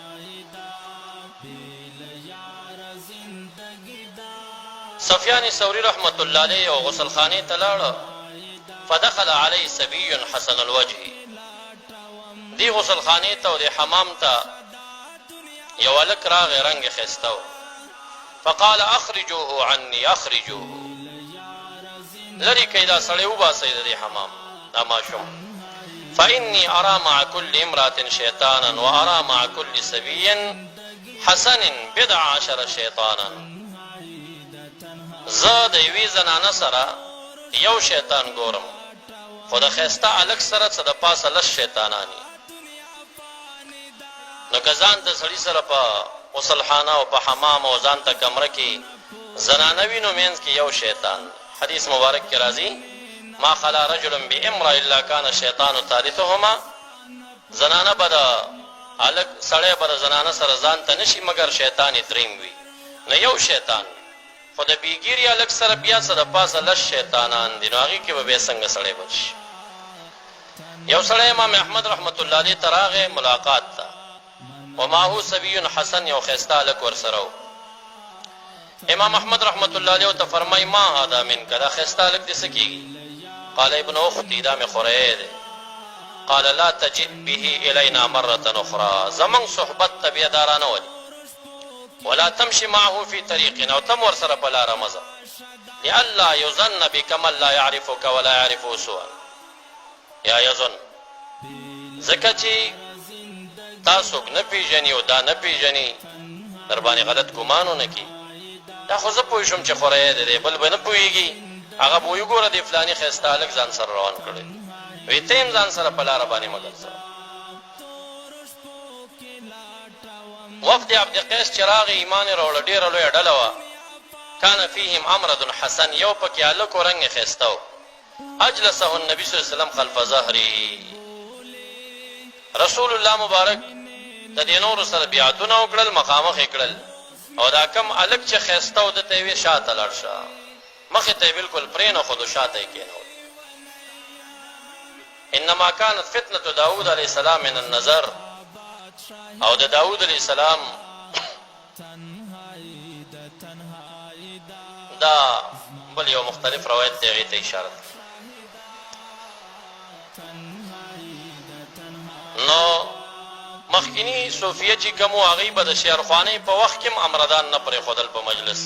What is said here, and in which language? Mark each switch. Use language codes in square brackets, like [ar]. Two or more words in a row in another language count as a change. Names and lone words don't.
[ps] سفیان ثوری [ar] رحمت الله علیه [ps] او غسل خانه ته لاړ. [ar] فدخل علی صبی حسن الوجه. [ps] دی غسل خانه ته او د حمام ته یو هلک راغی رنګ ښایسته و. [ar] فقال اخرجوه عني اخرجوه. [ps] لرې کئ دا سړی وباسئ د دې حمام دا ماشوم. [ar] فإني أرى مع كل امرأة شيطانا وأرى مع كل صبي حسن 11 شيطانا. [ps] زه د یوې زنانه سره یو شیطان ګورم، خو د ښایسته هلک سره څه د پاسه لس شیطانان دي. نو که ځان ته سړي سره په غسلخانه او په حمام او ځان ته کمره کې زنانه وي نو منځ کې یو شیطان. حدیث مبارک کې راځي [ar] ما خلا رجل بامرأة الا كان الشیطان ثالثهما. [ps] زنانه به د هلک سړی به د زنانه سره ځان ته نشي مګر شیطان یې دریم وي. نو یو شیطان خو د بیګیري هلک سره بیا څه د پاسه لس شیطانان دي. نو هغې کې به بیا څنګه سړی بچ شي. یو سړی امام احمد [ar] رحمت الله علیه [ps] ته راغی ملاقات ته، [ar] ومعه صبی حسن [ps] یو ښایسته هلک ورسره و. امام احمد [ar] رحمت الله علیه [ps] ته فرمای [ar] ما هذا منک، [ps] دا ښایسته هلک دې څه کېږي؟ [ar] قال ابن اختی [ps] دا مې خوری دی. [ar] قال لا تجئ به الینا مرة اخرى. [ps] زمونږ صحبت ته بیا دا رانولي. [ar] ولا تمشي معه في طريقنا، [ps] او تم ورسره په لاره مزه. [ar] لئلا يظن بك من لا يعرفك ولا يعرفه سوءا. یا یظن [ps] ځکه چې تا څوک نه پېژني او دا نه پېژني در باندې غلط ګمان ونه کړي. دا خو زه پوه شوم چې خوری دی بل به نه پوهېږي. هغه به وایي ګوره دې فلاني ښایسته هلک ځان سره روان کړی، وایي ته هم ځان سره په لاره باندې مه ګرځه. وفد عبدقیس چې راغی ایمان یې راوړه، ډېره لویه ډله وه. [ar] کان فیهم امرد حسن، [ps] یو پکې هلک و رنګ یې ښایسته و. [ar] اجلسه النبي صلی الله علیه وسلم خلف ظهره. [ps] رسول الله مبارک د دې نورو سره بیعتونه وکړل، مخامخ یې کړل، او دا کم هلک چې ښایسته و ده ته یې ویې شاته لاړ شه، مخې ته یې بلکل پرېنښود، شاته یې کېنول. [ar] انما كانت فتنة داود علیه السلام من النظر. [ps] او د داود [ar] علیه السلام [ps] دا بل یو مختلف روایت دی، هغې ته اشاره ده. نو مخکینی صوفیه چې کوم و هغوی به د شعرخوانۍ په وخت کې هم امردان نه پرېښودل په مجلس.